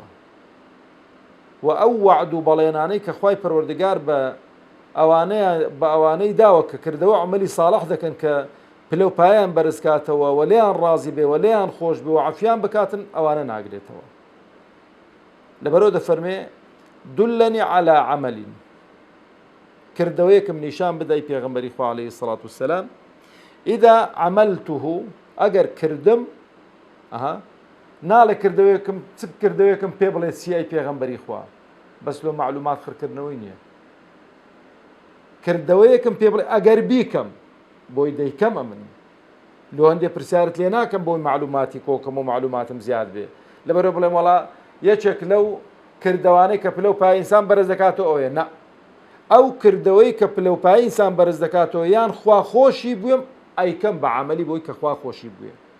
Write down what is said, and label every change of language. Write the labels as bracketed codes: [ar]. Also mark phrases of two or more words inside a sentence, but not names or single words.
[ckb] و ئەو وعد و بەڵێنانەی کە خوای پەروەردگار بە ئەوانەی داوە کە کردەوە عەمەلی ساڵح دەکەن کە پلە و پایان بەرز کاتەوە و لێیان ڕازی بێ و لێیان خۆش بێ و عەفیان بکاتن، ئەوانە ناگرێتەوە. لەبەرەوە دەفەرمێ [ar] دلني على عمل [ckb] کردەوەیەکم نیشان بدەی پێغەمبەری خوا [ar] عەلەیهی سەڵات وسەلام ئیدا عەمەلتوه [ckb] ئەگەر کردم ناڵێ کردەوەیەکم چ کردەوەیەکم پێ بڵێ چیای پێغەمبەری خوا بەس لۆ معلومات خڕکردنەوەی نییە کردەوەیەکم پێ بڵێ ئەگەر بیکەم بۆی دەیکەمە من لۆ هەندێک پرسیارت لێ ناکەم بۆی معلوماتی کۆکەم و معلوماتم زیاد بێ لەبەرەوە بڵێم وەڵا یەکێک لەو کردەوانەی کە پلە و پای ئینسان بەرز دەکاتەوە ئەوەیە نە ئەو کردەوەی کە پلە و پای ئینسان بەرز دەکاتەوە یان خوا خۆشی بووم ئەیکەم بە عەمەلی بۆی کە خوا خۆشی بووێ